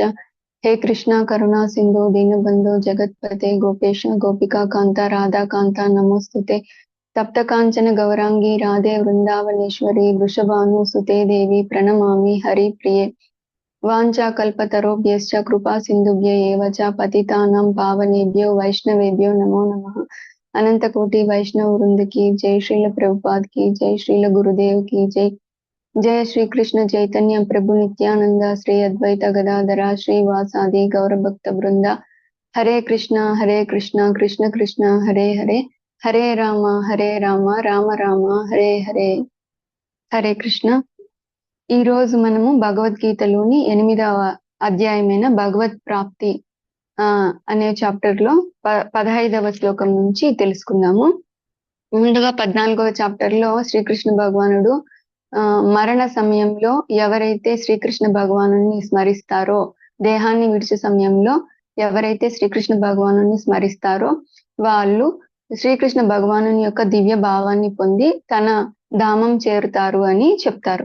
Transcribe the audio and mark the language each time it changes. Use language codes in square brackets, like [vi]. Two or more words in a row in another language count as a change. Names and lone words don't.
[sa] హే కృష్ణ కరుణా సింధు దీనబంధో జగత్పతే గోపేశ గోపికా కాంత రాధా కాంత నమోస్తుతే. తప్త కాంచన గౌరాంగి రాధే వృందావనేశ్వరి వృషభాను సుతే దేవి ప్రణమామి హరి ప్రియే. వాంఛాకల్పతరోభ్యశ్చ కృపా సింధుభ్య ఏవ చ పతితానాం పావనేభ్యో వైష్ణవేభ్యో నమో నమః. అనంత కోటి వైష్ణవ వృంద [hi] की जय, श्रील प्रभुपाद की जय, श्रील गुरुदेव की जय. [bn] জয় শ্রী কৃষ্ণ চৈতন্য প্রভু নিত্যানন্দ শ্রী অদ্বৈত গদাধর শ্রীবাসাদি গৌর ভক্ত বৃন্দ. [sa] हरे कृष्णा कृष्ण कृष्ण हरे हरे, हरे राम राम राम हरे हरे. हरे कृष्ण. [te] ఈ రోజు మనము భగవద్గీతలోని 8వ అధ్యాయమైన భగవత్ ప్రాప్తి అనే చాప్టర్ లో 15వ శ్లోకం నుంచి తెలుసుకుందాము. ముందుగా 14వ చాప్టర్ లో శ్రీకృష్ణ భగవానుడు మరణ సమయంలో ఎవరైతే శ్రీకృష్ణ భగవాను స్మరిస్తారో, దేహాన్ని విడిచే సమయంలో ఎవరైతే శ్రీకృష్ణ భగవాను స్మరిస్తారో వాళ్ళు శ్రీకృష్ణ భగవాను యొక్క దివ్య భావాన్ని పొంది తన ధామం చేరుతారు అని చెప్తారు.